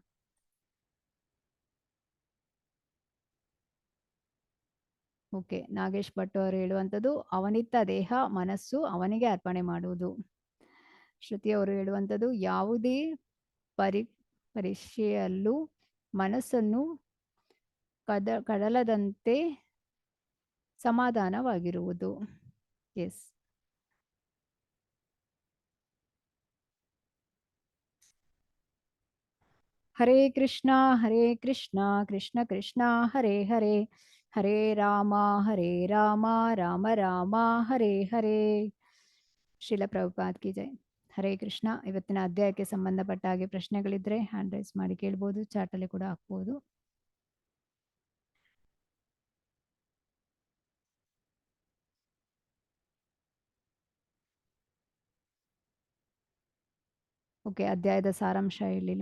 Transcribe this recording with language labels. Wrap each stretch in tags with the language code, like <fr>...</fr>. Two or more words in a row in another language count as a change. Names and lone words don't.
<kn>ಓಕೆ, ನಾಗೇಶ್ ಭಟ್ ಅವರು ಹೇಳುವಂಥದ್ದು ಅವನಿತ್ತ ದೇಹ ಮನಸ್ಸು ಅವನಿಗೆ ಅರ್ಪಣೆ ಮಾಡುವುದು. ಶ್ರುತಿ ಅವರು ಹೇಳುವಂಥದ್ದು ಯಾವುದೇ ಪರೀಕ್ಷೆಯಲ್ಲೂ ಮನಸ್ಸನ್ನು ಕಡಲದಂತೆ ಸಮಾಧಾನವಾಗಿರುವುದು. ಎಸ್,</kn> <sa>ಹರೇ ಕೃಷ್ಣ ಕೃಷ್ಣ ಕೃಷ್ಣ ಹರೇ ಹರೇ, ಹರೇ ರಾಮ ರಾಮ ರಾಮ ಹರೇ ಹರೇ. ಶ್ರೀಲ ಪ್ರಭುಪಾದ್</sa> <hi>की जय.</hi> <sa>ಹರೇ ಕೃಷ್ಣ.</sa> <kn>ಇವತ್ತಿನ ಅಧ್ಯಾಯಕ್ಕೆ ಸಂಬಂಧಪಟ್ಟ ಹಾಗೆ ಪ್ರಶ್ನೆಗಳಿದ್ರೆ</kn> <en>hand raise</en> <kn>ಮಾಡಿ ಕೇಳ್ಬೋದು, ಚಾಟಲ್ಲಿ ಕೂಡ ಹಾಕ್ಬೋದು. ಓಕೆ, ಅಧ್ಯಾಯದ ಸಾರಾಂಶ ಹೇಳಿಲ್ಲ.</kn>